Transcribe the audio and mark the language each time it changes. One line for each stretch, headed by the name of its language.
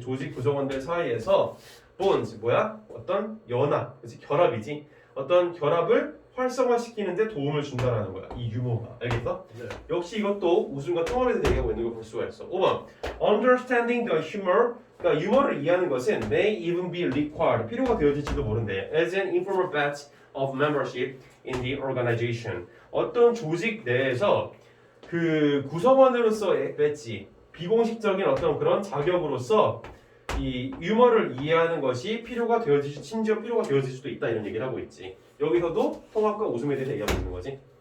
Korean: 조직 구성원들 사이에서 bonds 어떤 연합, 그치? 결합이지. 어떤 결합을 활성화시키는데 도움을 준다라는 거야. 이 유머가. 알겠어? 네. 역시 이것도 웃음과 통합에서 얘기하고 있는 걸 볼 수가 있어.
English: 5번. Understanding the humor.
Korean: 그러니까 유머를 이해하는 것은
English: may even be required.
Korean: 필요가 되어질지도 모른대.
English: As an informal batch of membership in the organization.
Korean: 어떤 조직 내에서 그 구성원으로서의 배지, 비공식적인 어떤 그런 자격으로서 이 유머를 이해하는 것이 심지어 필요가 되어질 수도 있다 이런 얘기를 하고 있지. 여기서도 통합과 웃음에 대해서 얘기하고 있는 거지.